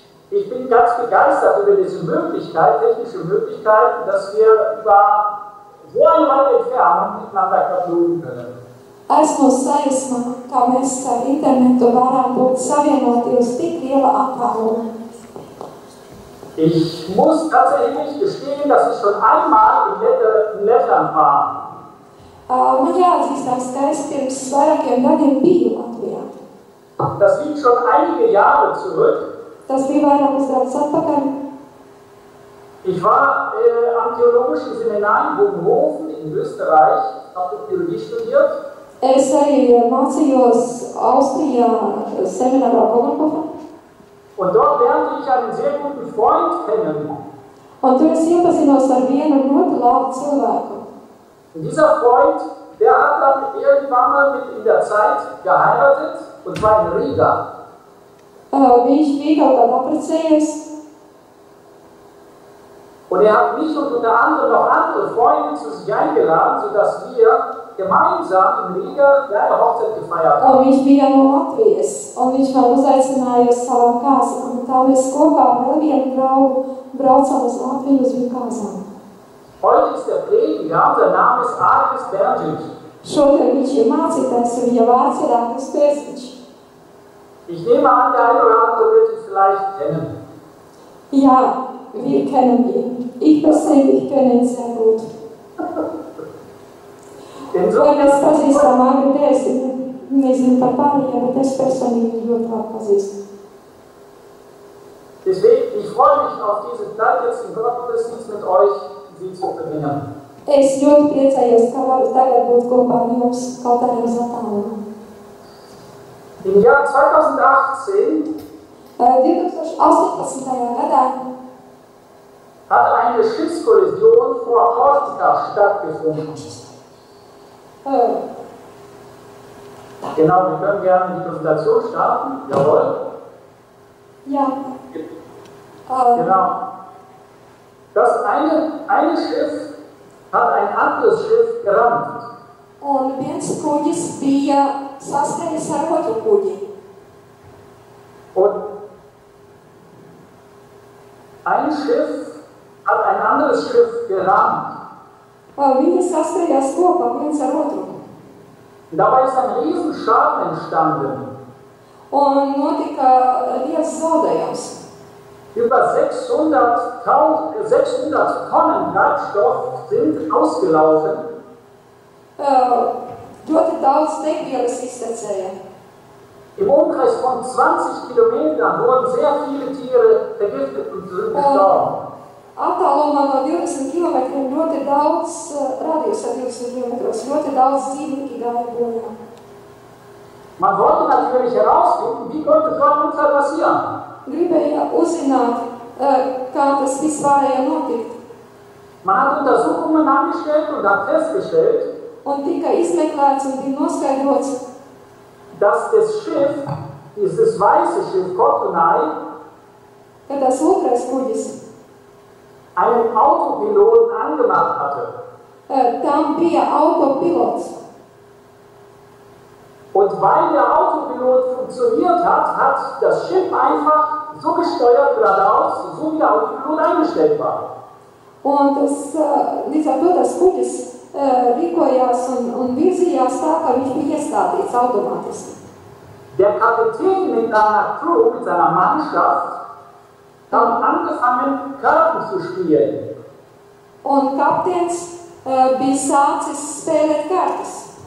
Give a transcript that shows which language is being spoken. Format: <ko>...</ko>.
<de>Ich bin ganz begeistert über diese Möglichkeit, technische Möglichkeiten, dass wir über so eine weite Entfernung miteinander katholieren können.</de> <lv>Esmu sajūsmā, kā mēs ar internetu varam būt savienoti uz tik liela attāluma.</lv> <de>Ich muss tatsächlich gestehen, dass ich schon einmal in Lettland war.</de> <lv>Man jāatzīstās, ka es pirms vairākiem gadiem biju Latvijā.</lv> <de>Das liegt schon einige Jahre zurück.</de> <lv>Tas bija vairākus gadus atpakaļ.</lv> <de>Ich war am Theologischen Seminar in Bogenhofen in Österreich, habe Theologie studiert.</de> <lv>Es arī mācījos Austrijā seminārā Bogenhofā.</lv> <de>Und dort lernte ich einen sehr guten Freund kennen.</de> <lv>Un tur es iepazinos ar vienu ļoti labu cilvēku.</lv> <de>Und dieser Freund, der hat dann irgendwann mal mit in der Zeit geheiratet, und zwar in Riga.</de> <lv>Viņš bija kaut kādā apprecējies.</lv> <de>Und hat mich und unter anderem noch andere Freunde zu sich eingeladen, sodass wir gemeinsam in Riga eine Hochzeit gefeiert haben.</de> <lv>Un viņš bija no Latvijas, un viņš man uzaicināja uz savām kāzām. Un tā mēs kopā vēl vienu draugu braucām uz Latviju uz viņu kāzām.</lv> <de>Heute ist der Prediger, unser Name ist Agnes Bergic.</de> <lv>Šodien viņš ir mācītājs, un viņa vārds ir Agnes Bergic.</lv> <de>Ich nehme an, der eine oder andere wird ihn vielleicht kennen. Ja, wir kennen ihn. Ich persönlich kenne ihn sehr gut.</de> <lv>Ja, mēs pazīstam Agni Bergic, nezinu par pārējiem, bet es personīgi ļoti labi pazīstu.</lv> <de>Deswegen, ich freue mich auf diese Zeit jetzt im Gottesdienst mit euch, sie zu verbringen.</de> <lv>Es ļoti priecājos, ka varu tagad būt kopā ar jums, kaut arī uz attālumu.</lv> <de>Im Jahr 2018</de> <lv>2018. gadā</lv> <de>hat eine Schiffskollision vor Korsika stattgefunden. Genau, wir können gerne die Präsentation starten. Jawohl. Ja. Genau. Das eine Schiff hat ein anderes Schiff gerammt.</de> <lv>Un viens kuģis bija saskaries ar otru kuģi.</lv> <de>Und ein Schiff hat ein anderes Schiff gerammt.</de> <lv>Viņi saskarījās kopā viens ar otru.</lv> <de>Und dabei ist ein Riesenschaden entstanden.</de> <lv>Un notika liels zaudējums.</lv> <de>Über 600 Tonnen Treibstoff sind ausgelaufen.</de> <lv>Ļoti daudz degvielas iztecēja.</lv> <de>Im Umkreis von 20 Kilometern wurden sehr viele Tiere vergiftet und sind gestorben.</de> <lv>Attālumā no 20 kilometriem ļoti daudz, radius ar 20 kilometros, ļoti daudz dzīvnieki gāja bojā.</lv> <de>Man wollte natürlich herausfinden, wie konnte so ein Unfall passieren.</de> <lv>Gribēja uzzināt, kā tas viss varēja notikt.</lv> <de>Man hat Untersuchungen angestellt und hat festgestellt,</de> <lv>Un tika izmeklēts un bija noskaidrots,</lv> <de>dass das Schiff, dieses weiße Schiff Kotonai,</de> <lv>ka tas otrais kuģis,</lv> <de>einen Autopiloten angemacht hatte.</de> <lv>tam bija autopilots.</lv> <de>Und weil der Autopilot funktioniert hat, hat das Schiff einfach so gesteuert geradeaus, so wie der Autopilot eingestellt war.</de> <lv>Un tas, līdz ar to tas kuģis rīkojās un virzījās tā, ka viņš bija iestādīts automātiski.</lv> <de>Der Kapitän mit seiner Crew, mit seiner Mannschaft, kam angefangen, Karten zu spielen.</de> <lv>Un kapteins bija sācis spēlēt kartes.</lv>